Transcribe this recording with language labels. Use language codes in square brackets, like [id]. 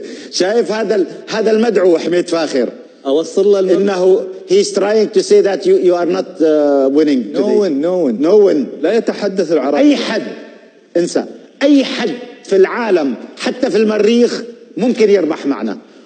[ar] شايف هذا المدعو حميد فاخر. اوصل له [en] انه he is trying to say that you are not winning today. No one [ar] لا يتحدث العربي. اي حد، انسى، اي حد في العالم حتى في المريخ ممكن يربح معنا.